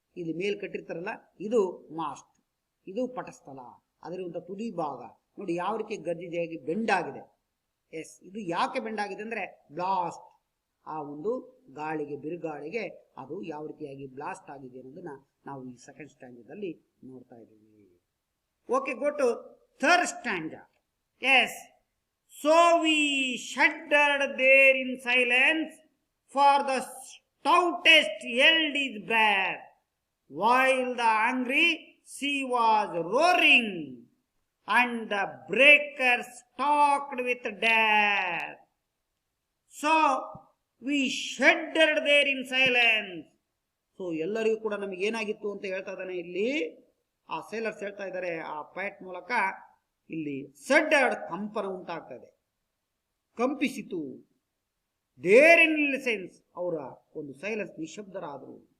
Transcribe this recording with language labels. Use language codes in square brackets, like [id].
[kn] ಇಲ್ಲಿ ಮೇಲ್ ಕಟ್ಟಿರ್ತಾರಲ್ಲ, ಇದು ಮಾಸ್ಟ್, ಇದು ಪಟಸ್ಥಳ, ಅದರಿಂದ ತುದಿ ಭಾಗ ನೋಡಿ ಯಾವ ರೀತಿ ಗರ್ಜಿಯಾಗಿ ಬೆಂಡಾಗಿದೆ. ಎಸ್, ಇದು ಯಾಕೆ ಬೆಂಡಾಗಿದೆ ಅಂದ್ರೆ ಬ್ಲಾಸ್ಟ್, ಆ ಒಂದು ಗಾಳಿಗೆ, ಬಿರುಗಾಳಿಗೆ ಅದು ಯಾವ ರೀತಿಯಾಗಿ ಬ್ಲಾಸ್ಟ್ ಆಗಿದೆ ಅನ್ನೋದನ್ನ ನಾವು ಈ ಸೆಕೆಂಡ್ ಸ್ಟ್ಯಾಂಜದಲ್ಲಿ ನೋಡ್ತಾ ಇದ್ದೀವಿ. [en] Okay, go to third stanza. Yes, so we shuddered there in silence, for the stoutest held his breath, while the angry sea was roaring, and the breakers stalked with death. So we shuddered there in silence. [kn] So ಎಲ್ಲರಿಗೂ ಕೂಡ ನಮಗೆ ಏನಾಗಿತ್ತು ಅಂತ ಹೇಳ್ತಾ ಇದ್ದಾನೆ ಇಲ್ಲಿ, ಆ sailors ಹೇಳ್ತಾ ಇದ್ದಾರೆ ಆ ಪೈಟ್ ಮೂಲಕ, ಇಲ್ಲಿ ಸಡ್ಡರ್ ಕಂಪನ ಉಂಟಾಗ್ತಾ ಇದೆ, ಕಂಪಿಸಿತು. [en] there in sense [kn] ಅವರ ಒಂದು ಸೈಲೆನ್ಸ್, ನಿಶಬ್ದರಾದರು.